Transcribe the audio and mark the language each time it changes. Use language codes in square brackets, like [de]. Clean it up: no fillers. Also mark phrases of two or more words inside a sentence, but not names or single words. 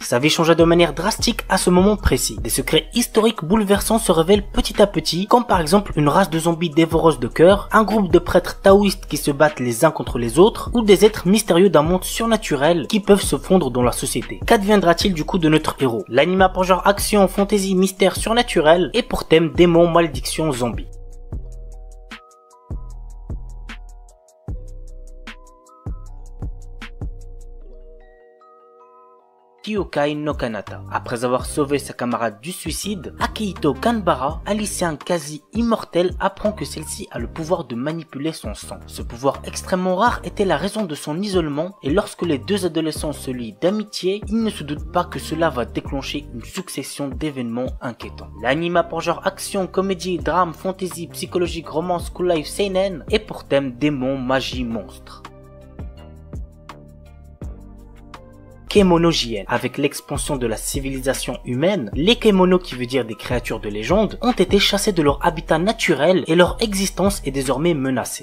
[fr] Sa vie changea de manière drastique à ce moment précis. Des secrets historiques bouleversants se révèlent petit à petit, comme par exemple une race de zombies dévoreuses de cœur, un groupe de prêtres taoïstes qui se battent les uns contre les autres, ou des êtres mystérieux d'un monde surnaturel qui peuvent se fondre dans la société. Qu'adviendra-t-il du coup de notre héros? L'anime a pour genre action, fantasy, mystère, surnaturel et pour thème démons, malédictions, zombies. Kyokai no Kanata. Après avoir sauvé sa camarade du suicide, Akihito Kanbara, un lycéen quasi immortel, apprend que celle-ci a le pouvoir de manipuler son sang. Ce pouvoir extrêmement rare était la raison de son isolement et lorsque les deux adolescents se lient d'amitié, ils ne se doutent pas que cela va déclencher une succession d'événements inquiétants. L'anime a pour genre action, comédie, drame, fantasy, psychologique, romance, [en] school life, [fr] seinen et pour thème démons, magie, monstres. Kemono JN. Avec l'expansion de la civilisation humaine, les Kemono, qui veut dire des créatures de légende, ont été chassés de leur habitat naturel et leur existence est désormais menacée.